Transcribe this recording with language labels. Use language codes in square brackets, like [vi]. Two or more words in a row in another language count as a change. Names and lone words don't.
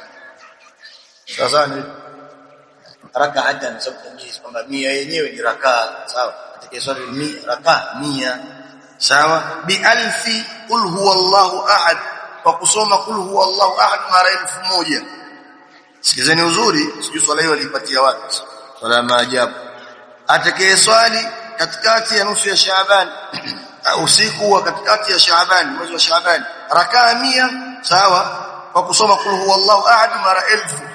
[sw] sawa rak'atan sabtamyiz kwamba 100 yenyewe ni rakaa, sawa, atakayeswali 100 rakaa 100, sawa, [ar] بألف قل هو الله أحد, [sw] kwa kusoma [ar] قل هو الله أحد [sw] mara 1000. Sikizeni uzuri, sijui swala hiyo alipatia wapi, swala maajabu. Atakayeswali katikati ya nusu ya Shaaban usiku wa katikati ya Shaaban, mwezi wa Shaaban, rakaa 100, sawa, kwa kusoma [ar] قل هو الله أحد [sw] mara 1000.